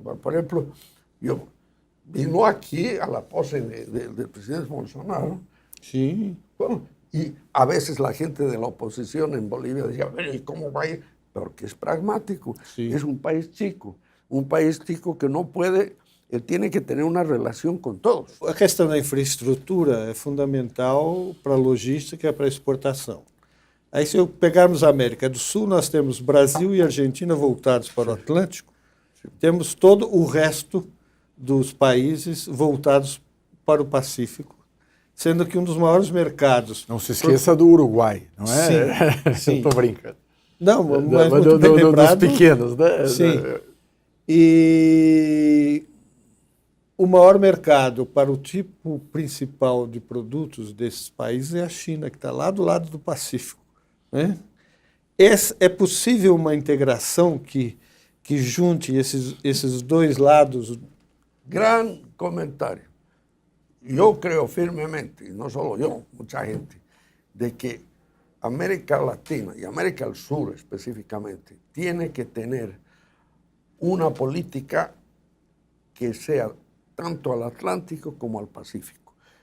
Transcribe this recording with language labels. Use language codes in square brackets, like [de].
[es] Por ejemplo, vino aquí a la pose del presidente Bolsonaro. Sí. Bueno, y a veces la gente de la oposición en Bolivia decía, ¿y cómo va a ir? Porque es pragmático. Sí. Es un país chico que no puede, él tiene que tener una relación con todos. [pt] A questão da infraestrutura é fundamental para a logística e para a exportação. Aí, se pegarmos a América do Sul, nós temos Brasil e Argentina voltados para o Atlântico, temos todo o resto dos países voltados para o Pacífico, sendo que um dos maiores mercados... Não se esqueça do Uruguai, não é? Sim. Estou brincando. Não, mas muito bem lembrado. Dos pequenos, né? Sim. E o maior mercado para o tipo principal de produtos desses países é a China, que está lá do lado do Pacífico, né? É possível uma integração que junte esses dois lados? [es] Gran comentario. Yo creo firmemente, y no solo yo, mucha gente, de que América Latina y América del Sur específicamente tiene que tener una política que sea tanto al Atlántico como al Pacífico.